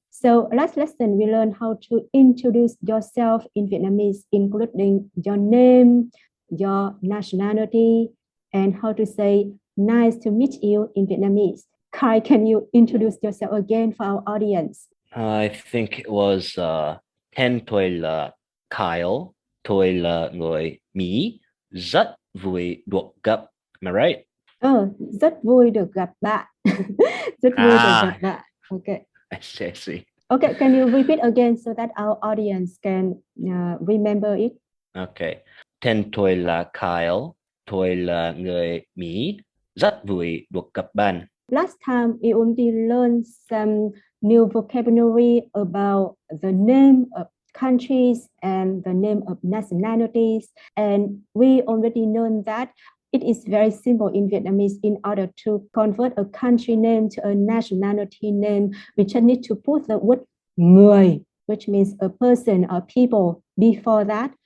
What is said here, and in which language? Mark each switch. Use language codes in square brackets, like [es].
[en] So last lesson we learned how to introduce yourself in Vietnamese, including your name, your nationality, and how to say nice to meet you in Vietnamese. Kai, can you introduce yourself again for our audience? I think it was [vi] Ten tôi là Kyle, tôi là người Mỹ, rất vui được gặp. [en] Am I right? [vi] Rất vui được gặp bạn. Rất vui được gặp Ah, bạn. Okay. [en] I see, I see. Okay, can you repeat again so that our audience can remember it? Okay. [vi] Tên tôi là Kyle, tôi là người Mỹ, rất vui được gặp bạn. [en] Last time we only learned some new vocabulary about the name of countries and the name of nationalities. And we already know that it is very simple in Vietnamese. In order to convert a country name to a nationality name, we just need to put the word người, which means a person or people before that.